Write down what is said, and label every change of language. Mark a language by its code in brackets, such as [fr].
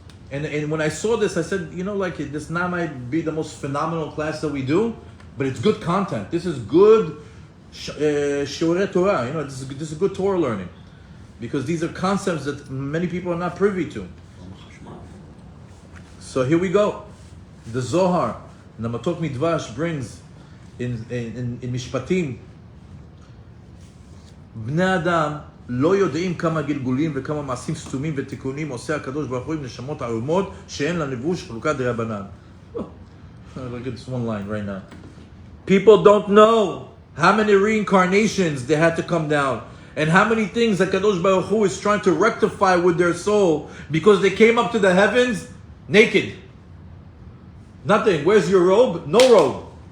[en] And when I saw this, I said, this now might be the most phenomenal class that we do, but it's good content. This is good shiurei Torah. This is good Torah learning. Because these are concepts that many people are not privy to. So here we go. The Zohar, Namatot Midvash brings in Mishpatim, [he] בני אדם לא יודעים כמה גלגולים וכמה מעשים סתומים ותיקונים עושה הקדוש ברוך הוא עם נשמות ערומות שאין לנבוש חלוקת דרבנן. [en] Look at this one line right now. People don't know how many reincarnations they had to come down and how many things that Kadosh Baruch Hu is trying to rectify with their soul because they came up to the heavens naked. Nothing. Where's your robe? No robe.